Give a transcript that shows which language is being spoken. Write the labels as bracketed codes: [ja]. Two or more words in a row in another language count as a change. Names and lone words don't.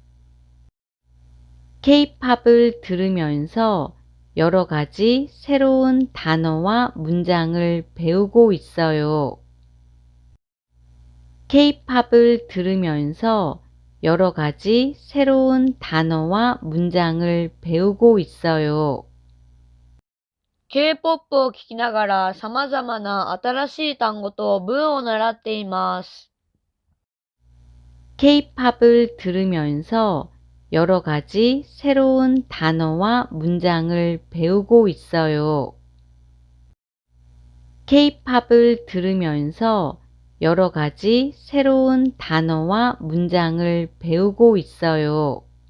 [ko] K-팝을 들으면서 여러 가지 새로운 단어와 문장을 배우고 있어요. K-팝을 들으면서 여러 가지 새로운 단어와 문장을 배우고 있어요. [ja] K-POP を聴きながら様々な新しい単語と文を習っています。 [ko] K-팝을 들으면서 여러 가지 새로운 단어와 문장을 배우고 있어요. K-팝을 들으면서 여러 가지 새로운 단어와 문장을 배우고 있어요.